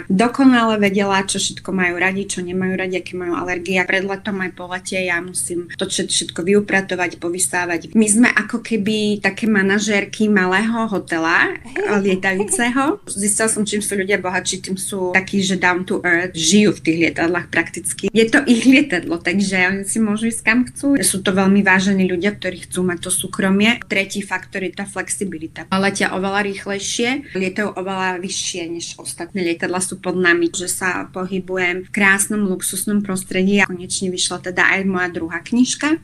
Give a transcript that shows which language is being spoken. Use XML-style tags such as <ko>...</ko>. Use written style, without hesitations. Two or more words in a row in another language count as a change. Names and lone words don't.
<sk>Dokonale vedela, čo všetko majú radi, čo nemajú radi, aké majú alergie. Pred letom aj po lete ja musím to všetko vyupratovať, povysávať. My sme ako keby také manažérky malého hotela lietajúceho. Zistila som, čím sú ľudia bohatší, tým sú takí, že</sk> <en>down to earth,</en> <sk>žijú v tých lietadlách prakticky. Je to ich lietadlo, takže oni si môžu ísť kam chcú. Sú to veľmi vážení ľudia, ktorí chcú mať to súkromie. Tretí faktor je tá flexibilita. Letia oveľa rýchlejšie, lietajú oveľa vyššie než ostatné lietadla sú pod nami, že sa pohybujem v krásnom luxusnom prostredí a konečne vyšla teda aj moja druhá knižka.</sk>